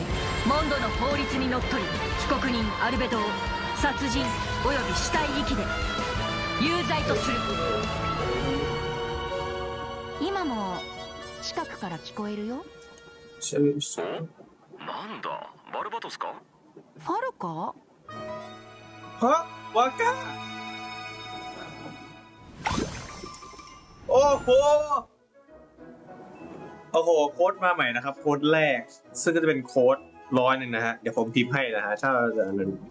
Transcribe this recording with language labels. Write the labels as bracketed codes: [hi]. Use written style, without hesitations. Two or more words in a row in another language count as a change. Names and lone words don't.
[ja] モンドの法律にのっとり、被告人アルベドを殺人および死体遺棄で有罪とする。今も近くから聞こえるよ。なんだバルバトスか。ファルか。 [th] ฮะวาก้าโอ้โหโค้ดมาใหม่นะครับโค้ดแรกซึ่งก็จะเป็นโค้ด100นะฮะเดี๋ยวผมพิมพ์ให้นะฮะถ้าจะนั้น